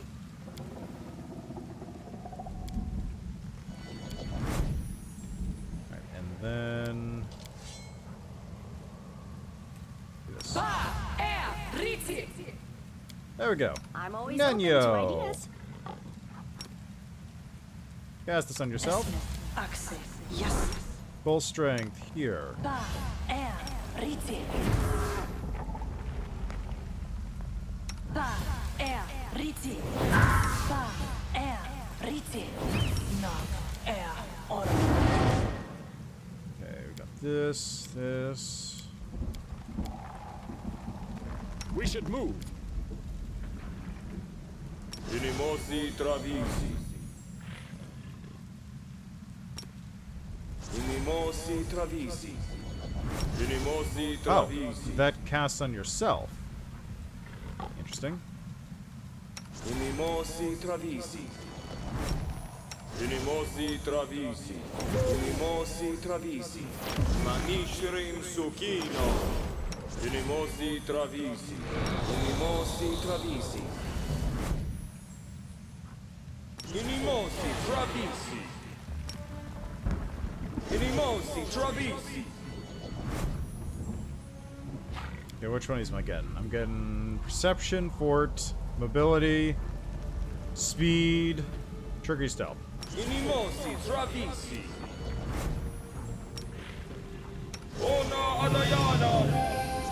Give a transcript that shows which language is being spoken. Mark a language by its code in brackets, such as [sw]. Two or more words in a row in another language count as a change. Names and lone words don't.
[en] Alright, and then do this. Ba, Air, Riti. There we go. I'm always open to Nenyo. ideas. Cast this on yourself. Esmo, Axe, yes. Full strength here. Ba, Air, Riti. Ba, Air, Riti. Ba, Air, Riti. No, Air, Oro. Okay, we got this. We should move. Inimosi Travisi. Inimosi Travisi. Inimosi Oh, Travisi. that casts on yourself. Interesting. Inimosi Travisi. Inimosi Travisi. Inimosi Travisi. Manishirim Sukino. Inimosi Travisi. Inimosi Travisi. Inimosi Travisi. Inimosi Travisi. Okay, which one am I getting? I'm getting Perception, Fort, Mobility, Speed, Trickery, Stealth. Inimosi Travisi. Ona Adayana.